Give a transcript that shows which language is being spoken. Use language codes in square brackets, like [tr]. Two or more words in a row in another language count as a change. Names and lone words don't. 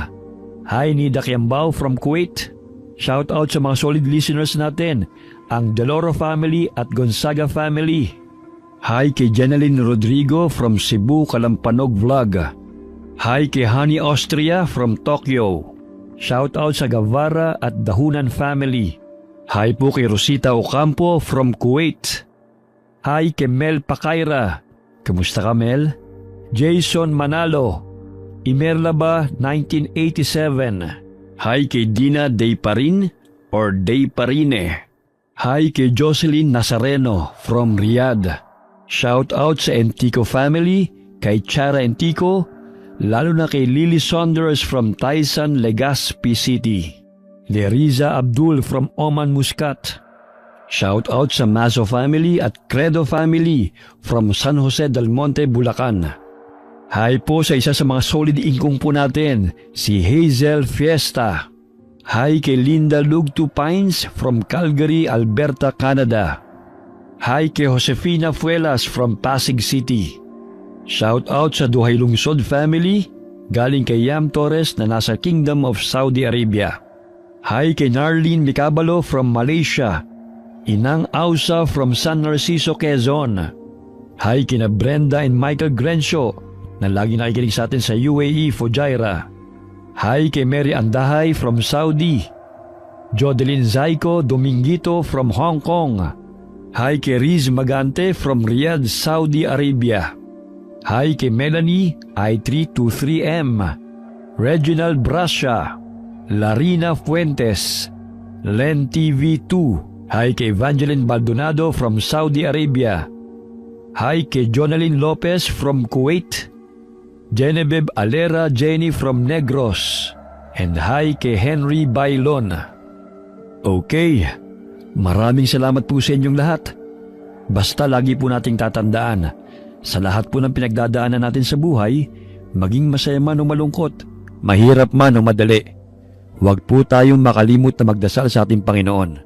[tl] Hi Nida Kiambao from Kuwait. [en] Shout out [tl] sa mga [en] solid listeners [tl] natin, ang Deloro family at Gonzaga family. Hi kay Jeneline Rodrigo from Cebu, Kalampanog Vlog. Hi kay Honey Austria from Tokyo. [en] Shout out [tl] sa Gavara at Dahunan family. Hi po kay Rosita Ocampo from Kuwait. Hi kay Mel Pakaira. Kamusta ka, Mel? Jason Manalo, Imerla ba 1987. Hi kay Dina Dayparin or Dayparine. Hi kay Jocelyn Nazareno from Riyadh. [en] Shout out [tl] sa Entico family, kay Chara Entico, lalo na kay Lily Saunders from Taisan, Legazpi City. Leriza Abdul from Oman Muscat. [en] Shout out [tl] sa Mazo family at Credo family from San Jose del Monte, Bulacan. Hi po sa isa sa mga solid ingkong po natin, si Hazel Fiesta. Hi kay Linda Lugtu Pines from Calgary, Alberta, Canada. Hi kay Josefina Fuelas from Pasig City. [en] Shout out [tl] sa Duhay Lungsod family, galing kay Yam Torres na nasa Kingdom of Saudi Arabia. Hi kay Narlene Micabalo from Malaysia. Inang Ausa from San Narciso, Quezon. Hi kina Brenda and Michael Grencio na lagi nakikinig sa atin sa UAE, Fujairah. Hi kay Mary Andahay from Saudi. Jodeline Zaiko Domingito from Hong Kong. Hi kay Riz Magante from Riyadh, Saudi Arabia. Hi kay Melanie I323M, Reginald Brascia, Larina Fuentes, Len TV2. Hi kay Evangeline Baldonado from Saudi Arabia. Hi kay Jonalyn Lopez from Kuwait. Genevieve Alera Jenny from Negros. [en] And hi [tl] kay Henry Bailon. Okay, maraming salamat po sa inyong lahat. Basta lagi po nating tatandaan, sa lahat po ng pinagdadaanan natin sa buhay, maging masaya man o malungkot, mahirap man o madali, huwag po tayong makalimot na magdasal sa ating Panginoon.